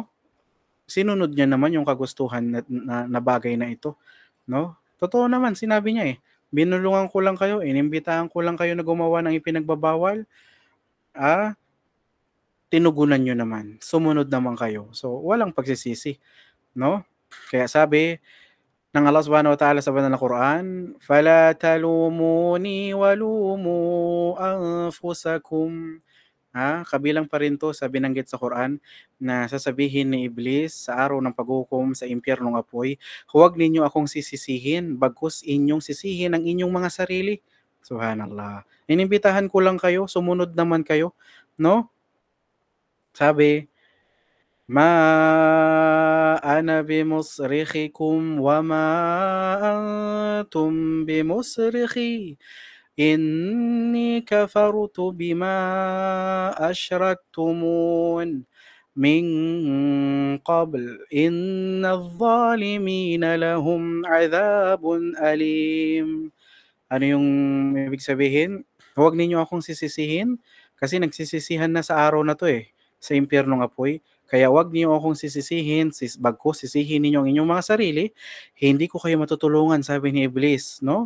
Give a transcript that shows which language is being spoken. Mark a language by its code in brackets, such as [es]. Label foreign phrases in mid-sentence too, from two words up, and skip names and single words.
[tl] Sinunod niya naman yung kagustuhan na bagay na ito, 'no? Totoo naman, sinabi niya, binulungan ko lang kayo, inimbitahan ko lang kayo na gumawa ng ipinagbabawal, ah, tinugunan niyo naman, sumunod naman kayo. So, walang pagsisisi, 'no? Kaya sabi ng [ar] الله سبحانه وتعالى [tl] sa banal na Quran, [ar] "فلا تلوموني ولوموا أنفسكم." [tl] Kabilang pa rin 'to sa binanggit sa Quran na sasabihin ni Iblis sa araw ng paghukom sa impyernong apoy, "Huwag ninyo akong sisisihin, bagkus inyong sisihin ang inyong mga sarili." Subhanallah. Inimbitahan ko lang kayo, sumunod naman kayo, 'no? Sabi, [ar] "ما أنا بمصرخكم وما أنتم بمصرخي." إني كفرت بما أشركتمون من قبل إن الظالمين لهم عذاب أليم. [tl] Ano yung ibig sabihin? Huwag ninyo akong sisisihin kasi nagsisisihan na sa araw na 'to, sa impyernong apoy. Kaya huwag niyo akong sisisihin, bagkus sisihin ninyo ang inyong mga sarili, hindi ko kayo matutulungan, sabi ni Iblis, 'no?